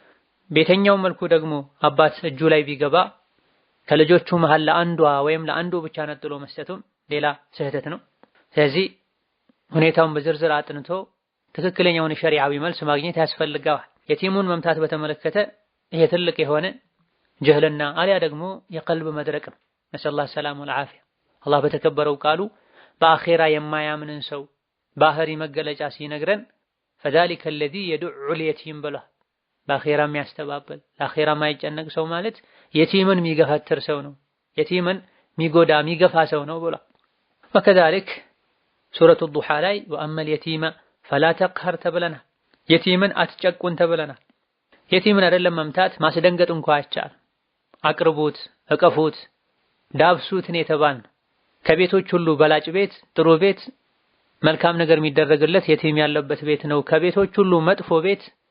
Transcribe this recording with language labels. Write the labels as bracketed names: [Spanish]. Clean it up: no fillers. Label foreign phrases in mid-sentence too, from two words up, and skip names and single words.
[Amharic] ቤተኛው መልኩ ደግሞ አባት እጁ ላይ ቢገባ ከልጆቹ መሃል ለአንዷ ወይም ለአንዱ ብቻ ነጥሎ መስጠቱም ሌላ ስህተት ነው። ስለዚህ ሁኔታውን በዝርዝር አጥንቶ ትክክለኛውን ሸሪዓዊ መልስ ማግኘት ያስፈልጋል። የቲሙን መምታት በተመለከተ ይሄ ትልቅ የሆነ ጀህልና አሊያ ደግሞ የቀልብ መድረቅ ነው። [Arabic] نسأل الله السلامة والعافية። [Amharic] አላህ በተከበረው ቃሉ በአኺራ የማያምንን ሰው ባህሪ መገለጫ ሲነግረን [Arabic] فذلك الذي يدع اليتيم [Amharic] ብሏል። በአኺራ የሚያስተባብል ለአኺራ የማይጨነቅ ሰው ማለት የቲምን የሚገፋተር ሰው ነው፣ የቲምን የሚጎዳ የሚገፋ ሰው ነው ብሏል። وكذلك ሱረቱ ዱሃ ላይ [Arabic] وأما اليتيم فلا تقهر [Amharic] ተብለናል። የቲምን አትጨቁን ተብለናል። የቲምን አይደለም መምታት ማስደንገጥ እንኳን አይቻልም። አቅርቡት፣ እቀፉት፣ ዳብሱት ነው የተባልነው። ከቤቶች ሁሉ በላጭ ቤት፣ ጥሩ ቤት፣ መልካም ነገር የሚደረግለት የቲም ያለበት ቤት ነው። ከቤቶች ሁሉ መጥፎ ቤት፣